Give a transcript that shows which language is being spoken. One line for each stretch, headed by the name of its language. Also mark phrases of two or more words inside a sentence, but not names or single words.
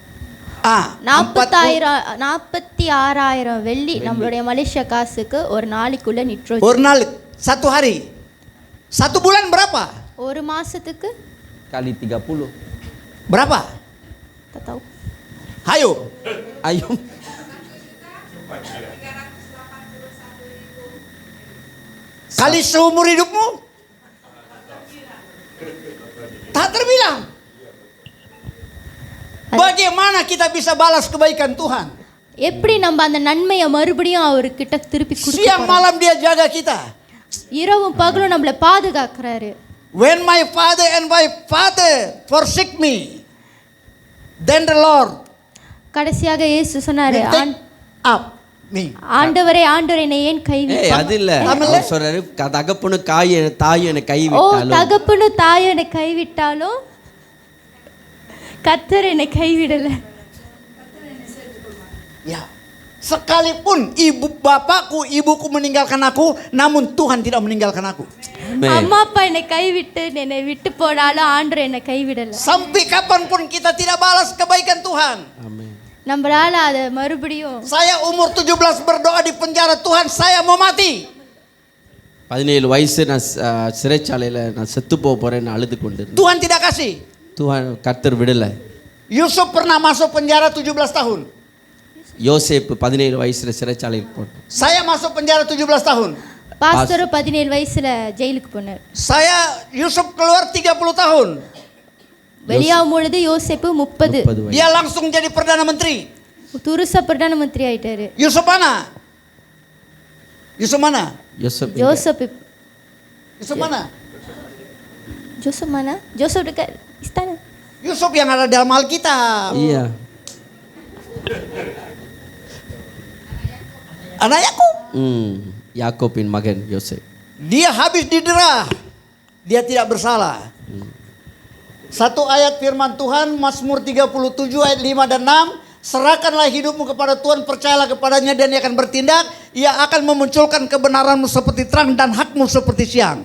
Tamil: 46,000 வெள்ளி நம்மளுடைய மலேசியா காசுக்கு ஒரு நாளைக்குள்ள நிட்ரோஜன். ஒரு நாள்,
Indonesian: satu hari. 1 bulan berapa?
Tamil: ஒரு மாசத்துக்கு
Indonesian: Kali 30. Berapa? tak tahu. Hayo. Ayo. Kali seumur hidupmu? Tak terbilang. Bagaimana kita bisa balas kebaikan Tuhan?
Tamil: எப்படி நம்ம அந்த நன்மையை மறுபடியும் அவர்கிட்ட திருப்பி
Indonesian: Siang
Tamil: கொடுக்க,
Indonesian: malam dia jaga kita.
Tamil: இரவும் பகலும் நம்மளை பாதுகாக்கிறாரு.
English: When my father and my father forsake me, then the Lord
Tamil: கடைசியாக இயேசு சொன்னாரு,
English: will take up me.
Tamil: ஆண்டவரே ஆண்டவரே என்னை ஏன் ஏய் கைவிட்டார்? அது இல்ல. தமிழ்ல? அவர் சொல்றாரு தகப்பனு தாயும் என்னை ஓ, கைவிட்டாலும் தகப்பனு தாயும் என்னை கைவிட்டாலும் கர்த்தர் என்னை கைவிடல.
Indonesian: Ya. Sekalipun ibu bapakku, ibuku meninggalkan aku, namun Tuhan tidak meninggalkan aku.
Tamil: அம்மா அப்பா என்னை கைவிட்டு என்னை விட்டு போனாலும் ஆண்டவர் என்னை கைவிடல.
Indonesian: Sampai kapanpun kita tidak balas kebaikan Tuhan. Amin.
Tamil: நம்மளால அதை மறுபடியும்,
Indonesian: Saya umur 17 berdoa di penjara, Tuhan saya mau mati.
Tamil: 17 வயசு நான் சிறைச்சாலையில நான் செத்து போறேன்னு அழுது கொண்டு
Indonesian: Tuhan tidak kasih.
Tamil: Tuhan கர்த்தர் விடல.
Indonesian: Yusuf pernah masuk penjara 17 tahun.
Tamil: யோசேப்பு 17 வயசுல சிறைச்சாலையில் போட்டார்.
Indonesian: Saya masuk penjara 17 tahun.
Tamil: பாஸ்டர் 17 வயசுல ஜெயிலுக்கு போனார்.
Indonesian: Yusuf keluar 30 tahun.
Tamil: வெளியாகும் பொழுது யோசேப்பு 30. 30 வயசு.
Indonesian: Dia langsung jadi Perdana Menteri.
Tamil: துருச பிரதான மந்திரி ஆயிட்டாரு.
Indonesian: Yusuf mana? Yusuf mana?
Tamil: யோசேப்பு ஜோசப்
Indonesian: Yusuf mana? ஜோசப் mana? ஜோசப் dekat istana. Yusuf yang ada dalam Alkitab. iya. Anak Yakub.
Tamil: யாக்கோபின் மகன் யோசேப்.
Indonesian: Dia habis didera. Dia tidak bersalah. Satu ayat firman Tuhan, Mazmur 37 ayat 5 dan 6. Serahkanlah hidupmu kepada Tuhan, percayalah kepadanya dan Ia akan bertindak. Ia akan memunculkan kebenaranmu seperti terang dan hakmu seperti siang.